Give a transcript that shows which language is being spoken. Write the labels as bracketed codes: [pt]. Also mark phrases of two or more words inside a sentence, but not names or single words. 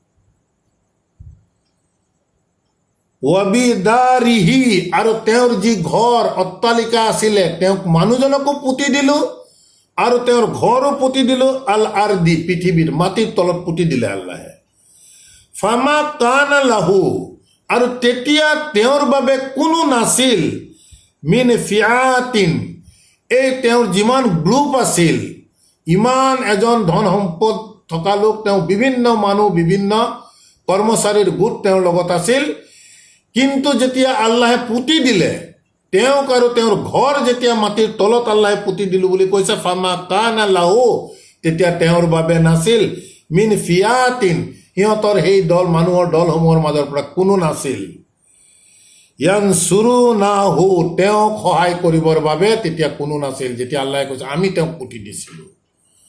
[as] ৱাবিদাৰিহি, আৰু তেওঁৰ যি ঘৰ অট্টালিকা আছিলে, তেওঁক মানুহজনকো পুতি দিলোঁ আৰু তেওঁৰ ঘৰো পুতি দিলোঁ। [ar] الأرض, [as] পৃথিৱীৰ মাটিৰ তলত পুতি দিলে আল্লাহে। [ar] فما كان له, [as] আৰু তেতিয়া তেওঁৰ বাবে কোনো নাছিল, [ar] من فئة, [as] এই তেওঁৰ যিমান গ্ৰুপ আছিল, ইমান এজন ধন সম্পদ থকা লোক, তেওঁ বিভিন্ন মানুহ, বিভিন্ন কৰ্মচাৰীৰ গোট তেওঁৰ লগত আছিল। কিন্তু যেতিয়া আল্লাহে পুতি দিলে তেওঁক আৰু তেওঁৰ ঘৰ, যেতিয়া মাটিৰ তলত আল্লাহে পুতি দিলোঁ বুলি কৈছে, [ar] فما كان له, [as] তেতিয়া তেওঁৰ বাবে নাছিল, [ar] من فئة, [as] সিহঁতৰ সেই দল, মানুহৰ দলসমূহৰ মাজৰ পৰা কোনো নাছিল, ইয়ানছুৰুনাহু, তেওঁক সহায় কৰিবৰ বাবে তেতিয়া কোনো নাছিল। যেতিয়া আল্লাহে কৈছে আমি তেওঁক পুতি দিছিলোঁ।